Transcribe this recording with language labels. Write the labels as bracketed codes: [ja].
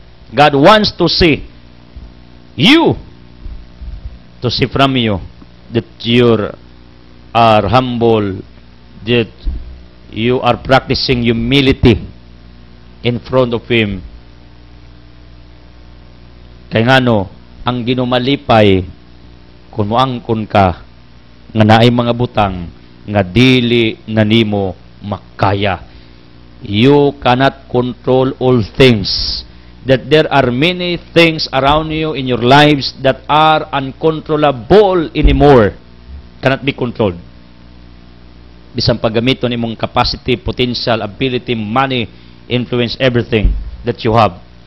[en] God wants to see you, to see from you that you are humble, that you are practicing humility in front of Him. [ceb] Kaya ngano, ang ginumalipay, kung muangkon ka, nga naay mga butang, nga dili na nimo makaya. [en] You cannot control all things. That there are many things around you in your lives that are uncontrollable anymore. Cannot be controlled. [ceb] Bisang paggamiton imong [en] capacity, potential, ability, money, influence, everything that you have.